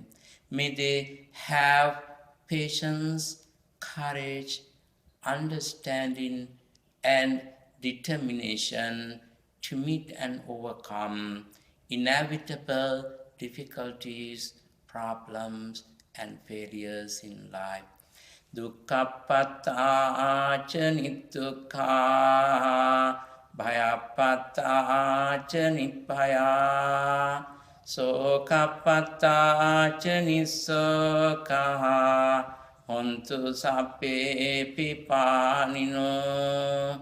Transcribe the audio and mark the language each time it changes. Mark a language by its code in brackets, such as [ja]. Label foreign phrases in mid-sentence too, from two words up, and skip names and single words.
[en] May they have patience, courage, understanding, and determination to meet and overcome inevitable difficulties, problems, and failures in life. [pi] Dukkhappatā ca nittukkha, bhayappatā ca nibbhaya, sokappatā ca nissokha, hontu sabbe pipānino.